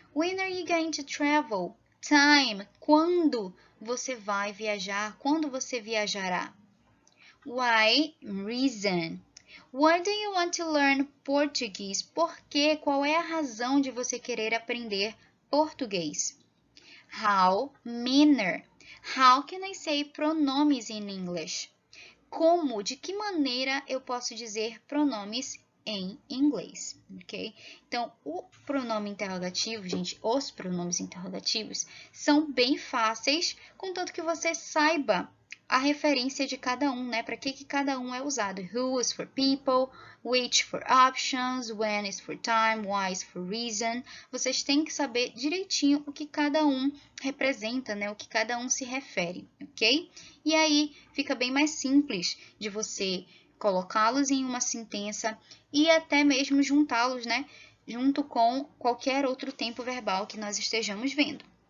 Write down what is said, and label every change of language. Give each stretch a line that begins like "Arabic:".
English: When are you going to travel? Time.
Portuguese: Quando você vai viajar? Quando você viajará?
English: Why? Reason. Why do you want to learn Portuguese?
Portuguese: Por quê? Qual é a razão de você querer aprender português?
English: How? Manner. How can I say pronomes in English?
Portuguese: Como? De que maneira eu posso dizer pronomes em inglês, ok? Então, o pronome interrogativo, gente, os pronomes interrogativos são bem fáceis, contanto que você saiba a referência de cada um, né? Para que cada um é usado.
English: Who is for people, which for options, when is for time, why is for reason.
Portuguese: Vocês têm que saber direitinho o que cada um representa, né? O que cada um se refere, ok? E aí fica bem mais simples de você colocá-los em uma sentença e até mesmo juntá-los, né? Junto com qualquer outro tempo verbal que nós estejamos vendo.